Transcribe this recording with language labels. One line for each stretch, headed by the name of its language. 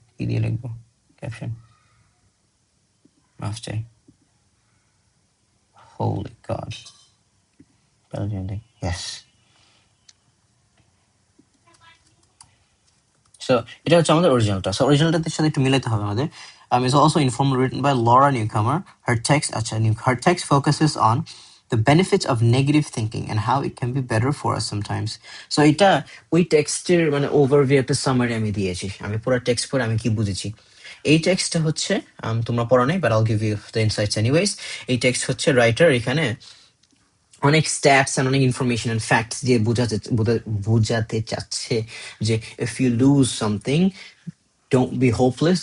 Bangla: কি দিয়ে লিখবো? ক্যাপশন মাফ চাই।
English: Holy God. Yes.
Bangla: সো এটা হচ্ছে আমাদের অরিজিনালটা। সো অরিজিনালটার সাথে একটু মিলাইতে হবে আমাদের।
English: is also informal, written by Laura Newcomer. Her text focuses on the benefits of negative thinking and how it can be better for us sometimes.
Bangla: So এটা ওই টেক্সটের মানে ওভারভিউ একটা সামারি আমি দিয়েছি, আমি পুরো টেক্সট পড়ে আমি কি বুঝেছি। এই টেক্সটটা হচ্ছে তোমরা পড়ো নাই,
English: But I'll give you the insights anyways.
Bangla: এই টেক্সট হচ্ছে রাইটার এখানে অনেক স্ট্যাটস অ্যান্ড অনেক ইনফরমেশন অ্যান্ড ফ্যাক্টস দিয়ে বোঝাতে চাচ্ছে যে
English: If you lose something, don't be hopeless.